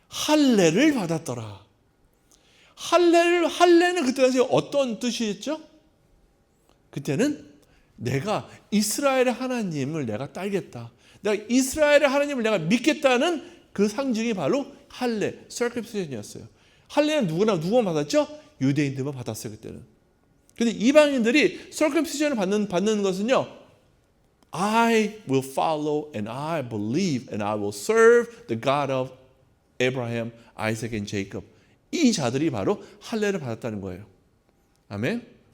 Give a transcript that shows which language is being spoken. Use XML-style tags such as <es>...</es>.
<ko>할례를 받았더라. 할례는 그때 당시 어떤 뜻이었죠? 그때는 내가 이스라엘의 하나님을 내가 따르겠다. 내가 이스라엘의 하나님을 내가 믿겠다는 그 상징이 바로 할례, circumcision이었어요. 할례는 누구나 받았죠? 유대인들만 받았어요, 그때는. 근데 이방인들이 circumcision을 받는 것은요,</ko> <en>I will follow and I believe and I will serve the God of Abraham, Isaac and Jacob.</en> <ko>이 자들이 바로 할례를 받았다는 거예요. 아멘.</ko>